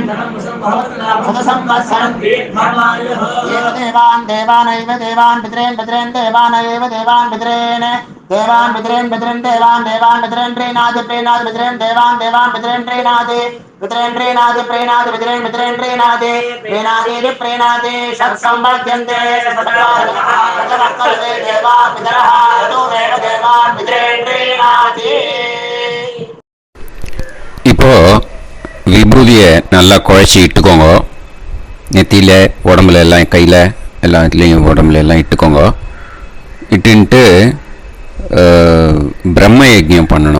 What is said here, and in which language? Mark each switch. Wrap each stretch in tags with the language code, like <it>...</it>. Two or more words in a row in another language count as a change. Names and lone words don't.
<sa>सदसंवत्सरं दीर्घमायुः देवान् देवानैव देवान् पितॄन् पितॄन् देवानैव देवान् पितॄन् देवान् पितॄन् पितॄन् देवान् देवान् पितॄन् प्रीणाति प्रीणाति पितॄन् देवान् देवान् पितॄन् प्रीणाति पितॄन् प्रीणाति प्रीणाति पितॄन् पितॄन् प्रीणाति प्रीणाति प्रीणाति षट्संवर्ध्यन्ते षट्काले देवा पितरः ततोमेव देवान् पितॄन् प्रीणाति.</sa> <ta>இப்போ விபூதியை நல்லா குழைச்சி இட்டுக்கோங்க. நெத்தியில் உடம்புல எல்லாம் கையில் எல்லா இதுலேயும் உடம்புல எல்லாம் இட்டுக்கோங்க. இட்டுன்ட்டு பிரம்ம யஜ்ஞம் பண்ணணும்.</ta>